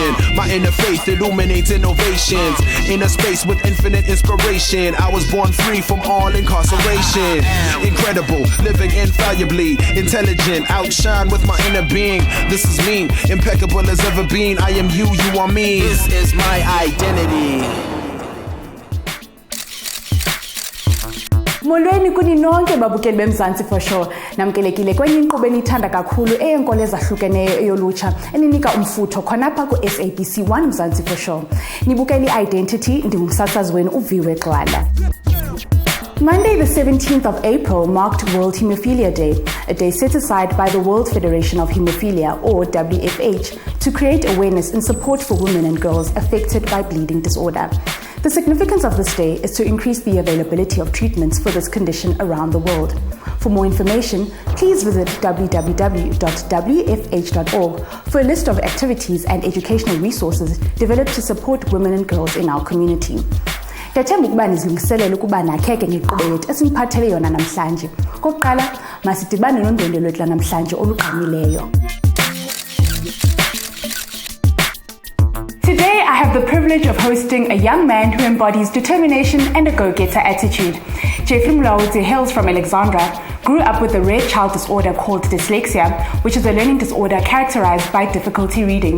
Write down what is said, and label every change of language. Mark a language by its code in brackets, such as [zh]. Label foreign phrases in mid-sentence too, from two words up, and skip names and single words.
[en] My inner faith illuminates innovations. In a space with infinite inspiration, I was born free from all incarceration. Incredible, living infallibly, intelligent, outshine with my inner being. This is me, impeccable as ever been. I am you, you are me. This is my identity. [xh] Molweni kuni nonke babukeli beMzansi for sure. Namkelekile kwenye inkqubo enithanda kakhulu eyenkolo ezahlukeneyo eyolutsha eninika umfutho khonapha ku SABC 1 Mzansi for sure. Nibukeli i-Identity, ndingumsasazi wenu uviwe Xwala. [en] Monday the 17th of April marked World Hemophilia Day, a day set aside by the World Federation of Hemophilia, or WFH, to create awareness and support for women and girls affected by bleeding disorder. The significance of this day is to increase the availability of treatments for this condition around the world. For more information, please visit www.wfh.org for a list of activities and educational resources developed to support women and girls in our community. [xh] Ndiyathemba ukuba nizilungiselele ukuba nakheke ngenkqubo yethu esiniphathele yona namhlanje. Kokuqala, masidibane nondwendwe lwethu namhlanje olugqamileyo. [en] Today, I have the privilege of hosting a young man who embodies determination and a go-getter attitude. Jeffrey Mulaudzi hails from Alexandra, grew up with a rare child disorder called dyslexia, which is a learning disorder characterized by difficulty reading.